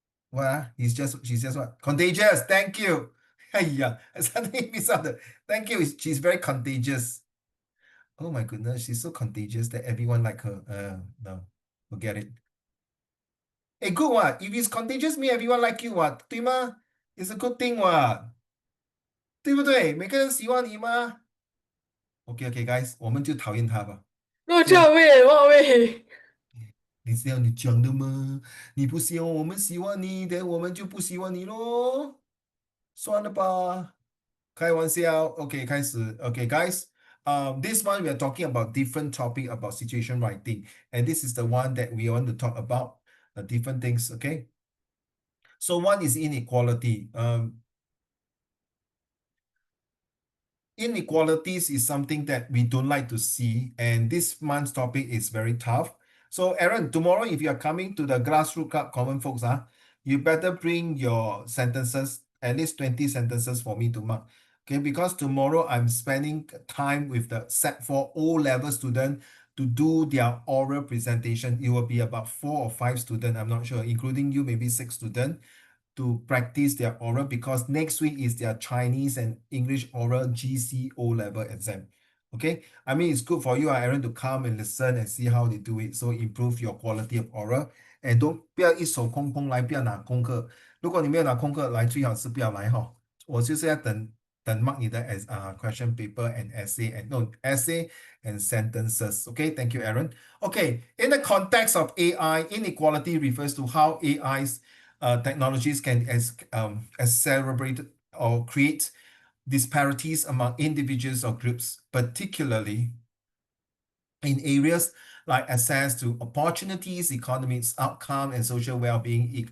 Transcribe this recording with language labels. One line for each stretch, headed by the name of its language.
English: What? She's just what? Contagious. Thank you. Yeah, I suddenly missed out thank you. She's very contagious. Oh my goodness, she's so contagious that everyone like her. No, forget it. Hey, good what? If it's contagious, mean everyone like you what?
Chinese: 对吗？
English: It's a good thing what?
Chinese: 对不对？每个人喜欢你吗？
English: OK, guys，
Chinese: 我们就讨厌他吧。
English: No, what way?
Chinese: 你是要你讲的吗？你不希望我们喜欢你的，我们就不喜欢你咯。算了吧，开玩笑。OK，开始。
English: OK, guys. This one we are talking about different topic about situation writing, and this is the one that we want to talk about different things. Okay. So one is inequality. Inequalities is something that we don't like to see, and this month's topic is very tough. So Aaron, tomorrow if you are coming to the grassroots club common folks, you better bring your sentences at least 20 sentences for me to mark. Okay, because tomorrow I'm spending time with the Set 4 O-level student to do their oral presentation. It will be about 4 or 5 students, I'm not sure, including you, maybe 6 students, to practice their oral because next week is their Chinese and English oral GC O-level exam. Okay, I mean it's good for you, Aaron, to come and listen and see how they do it, so improve your quality of oral. And don't
Chinese: 不要一手空空来，不要拿功课。如果你没有拿功课来，最好是不要来哈。我就是要等
English: mark 你的 question paper and essay and no essay and sentences. Okay, thank you, Aaron. Okay, in the context of AI, inequality refers to how AI's technologies can accelerate or create disparities among individuals or groups, particularly in areas like access to opportunities, economic outcome, and social well-being.